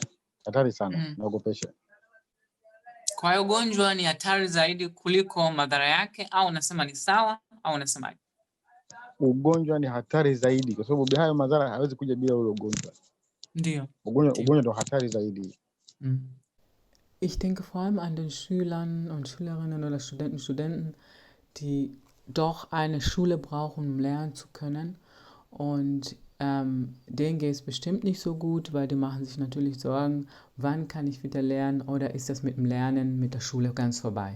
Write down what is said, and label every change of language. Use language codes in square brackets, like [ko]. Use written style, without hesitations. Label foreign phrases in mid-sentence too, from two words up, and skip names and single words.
[sw] Hatari sana, naogopesha. Kwa hiyo ugonjwa ni hatari zaidi kuliko madhara yake, au unasema ni sawa, au unasemaje? Ugonjwa ni hatari zaidi kwa sababu hayo madhara hawezi kuja bila ule ugonjwa. Ndio. Ugonjwa ndio hatari zaidi. [de] Ich denke vor allem an den Schülern und Schülerinnen oder Studenten, die doch eine Schule brauchen, um lernen zu können. Und denen geht es bestimmt nicht so gut, weil die machen sich natürlich Sorgen, wann kann ich wieder lernen oder ist das mit dem Lernen, mit der Schule ganz vorbei.